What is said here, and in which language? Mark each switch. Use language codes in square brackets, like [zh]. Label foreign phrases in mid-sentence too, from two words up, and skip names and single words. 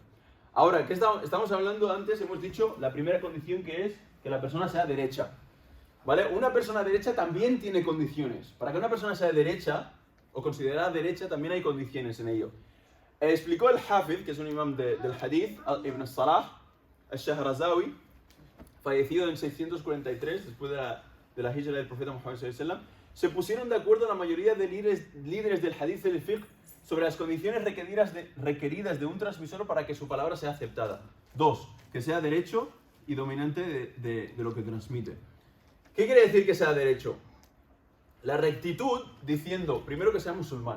[es] Ahora, ¿qué estamos hablando antes? Hemos dicho la primera condición, que es que la persona sea derecha. ¿Vale? Una persona derecha también tiene condiciones. Para que una persona sea derecha, o considerada derecha, también hay condiciones en ello. Explicó el Hafid, que es un imam del hadith, Ibn Salah, al-Shahrazawi, fallecido en 643, después de la hijra del profeta Muhammad [ar] صلى الله عليه وسلم. [es] Se pusieron de acuerdo la mayoría de líderes del hadith y del fiqh sobre las condiciones requeridas de un transmisor para que su palabra sea aceptada. 2, que sea derecho y dominante de lo que transmite. ¿Qué quiere decir que sea derecho? La rectitud, diciendo, primero, que sea musulmán.